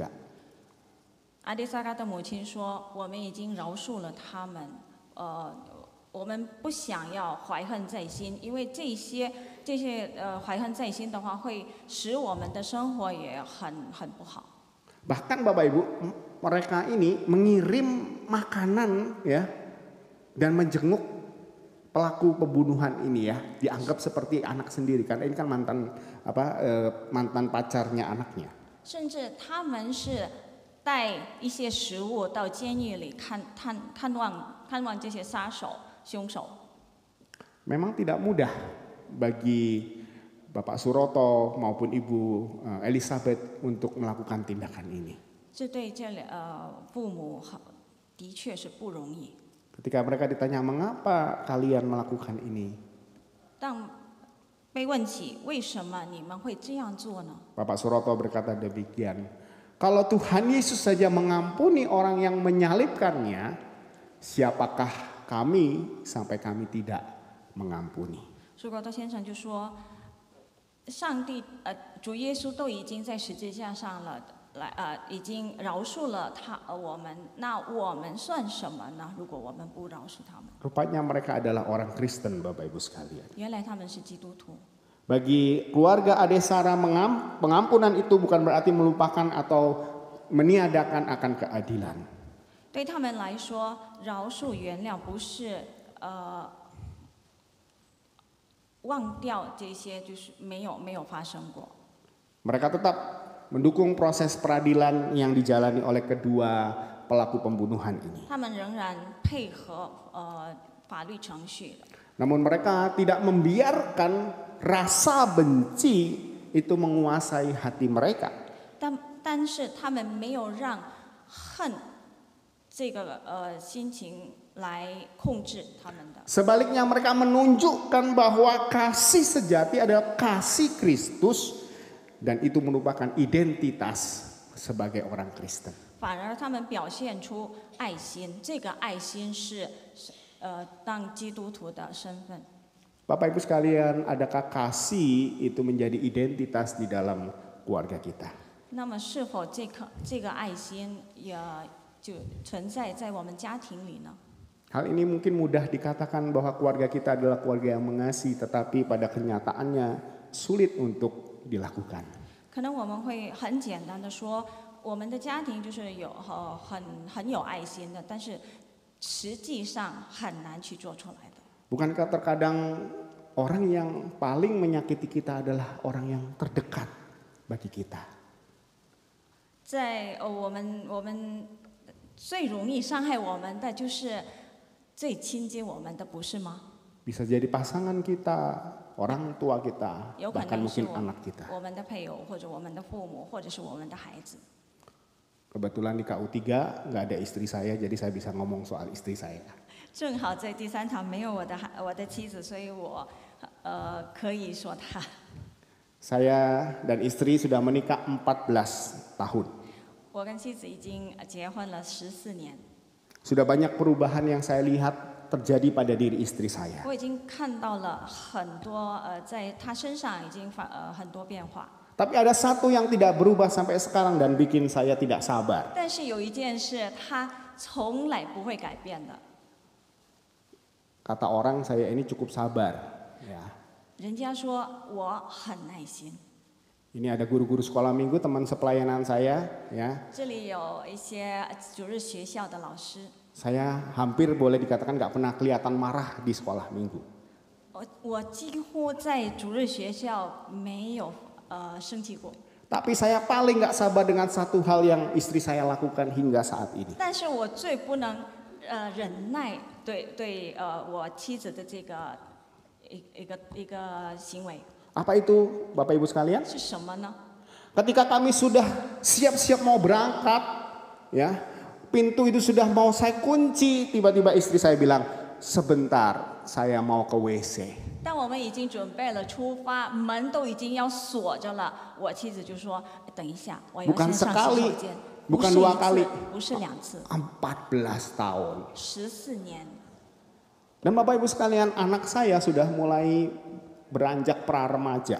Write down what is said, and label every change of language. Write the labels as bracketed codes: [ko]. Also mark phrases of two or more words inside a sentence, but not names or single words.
[zh] 阿迭萨拉的母亲说：“我们已经饶恕了他们，我们不想要怀恨在心，因为这些怀恨在心的话，会使我们的生活也很不好。” [id] Bahkan Bapak Ibu, mereka ini mengirim makanan ya dan menjenguk pelaku pembunuhan ini ya, dianggap seperti anak sendiri karena ini kan mantan pacarnya anaknya. [zh] 甚至他们是带一些食物到监狱里看望这些凶手。 [id] Memang tidak mudah bagi Bapak Suroto maupun Ibu Elizabeth untuk melakukan tindakan ini. [zh] 这对父母的确是不容易。 [id] Ketika mereka ditanya mengapa kalian melakukan ini, [zh] 当被问起为什么你们会这样做呢？ [id] Bapak Suroto berkata demikian, kalau Tuhan Yesus saja mengampuni orang yang menyalibkannya, siapakah kami sampai kami tidak mengampuni? [zh] 苏格多先生就说，主耶稣都已经在十字架上了，已经饶恕了我们，那我们算什么呢？如果我们不饶恕他们， [id] Rupanya mereka adalah orang Kristen Bapak Ibu sekalian. [zh] 原来他们是基督徒。 [id] Bagi keluarga Ade Sarah pengampunan itu bukan berarti melupakan atau meniadakan akan keadilan. [zh] 对他们来说，饶恕原谅不是忘掉这些，就是没有发生过。 [id] Mereka tetap mendukung proses peradilan yang dijalani oleh kedua pelaku pembunuhan ini. [zh] 他们仍然配合法律程序。 [id] Namun mereka tidak membiarkan rasa benci itu menguasai hati mereka. [zh] 但是他们没有让恨这个心情来控制他们的。 [id] Sebaliknya mereka menunjukkan bahwa kasih sejati adalah kasih Kristus dan itu merupakan identitas sebagai orang Kristen. [zh] 反而他们表现出爱心，这个爱心是当基督徒的身份。 [id] Bapak Ibu sekalian, adakah kasih itu menjadi identitas di dalam keluarga kita? [zh] 那么是否这个爱心也就存在在我们家庭里呢？ [id] Hal ini mungkin mudah dikatakan bahwa keluarga kita adalah keluarga yang mengasihi, tetapi pada kenyataannya sulit untuk dilakukan. [zh] 可能我们会很简单的说，我们的家庭就是很有爱心的，但是实际上很难去做出来的。 [id] Bukankah terkadang orang yang paling menyakiti kita adalah orang yang terdekat bagi kita? [zh] 在我们最容易伤害我们的就是最亲近我们的，不是吗？ [id] Bisa jadi pasangan kita, orang tua kita, [zh] 有可 [id] bahkan [zh] 能是 [id] mungkin anak kita. [zh] 我们的配偶，或者我们的父母，或者是我们的孩子。 [id] Kebetulan di KU3 nggak ada istri saya, jadi saya bisa ngomong soal istri saya. [zh] 正好在第三堂没有我的妻子，所以我可以说她。 [id] Saya dan istri sudah menikah 14 tahun. [zh] 我跟妻子已经结婚了14年， [id] Sudah banyak perubahan yang saya lihat terjadi pada diri istri saya. [zh] 我已经看到了很多在她身上已经很多变化。 [id] Tapi ada satu yang tidak berubah sampai sekarang dan bikin saya tidak sabar. [zh] 但是有一件事，她从来不会改变的。 [id] Kata orang saya ini cukup sabar. Ya. [zh] 人家说我很耐心。 [id] Ini ada guru-guru sekolah minggu teman sepelayanan saya. Ya. [zh] 这里有一些主日学校的老师， [id] Saya hampir boleh dikatakan nggak pernah kelihatan marah di sekolah minggu. [zh] 我几乎在主日学校没有生气过。 [id] Tapi saya paling nggak sabar dengan satu hal yang istri saya lakukan hingga saat ini. [zh] 但是我最不能忍耐对我妻子的这个一个行为 [id] Apa itu Bapak Ibu sekalian? [zh] 是什么呢？ [id] Ketika kami sudah siap-siap mau berangkat, ya, pintu itu sudah mau saya kunci, tiba-tiba istri saya bilang, sebentar, saya mau ke WC. [zh] 当我们已经准备了出发，门都已经要锁着了，我妻子就说：“等一下，我要 [id] Bukan [zh] 先上洗 [id] sekali, [zh] 手间。” [id] bukan [zh] 不是 [id] dua [zh] 一 [id] kali, [zh] 次，不是2次， [id] 14 tahun. [zh] 14年。 [id] Dan Bapak Ibu sekalian, anak saya sudah mulai beranjak pra-remaja.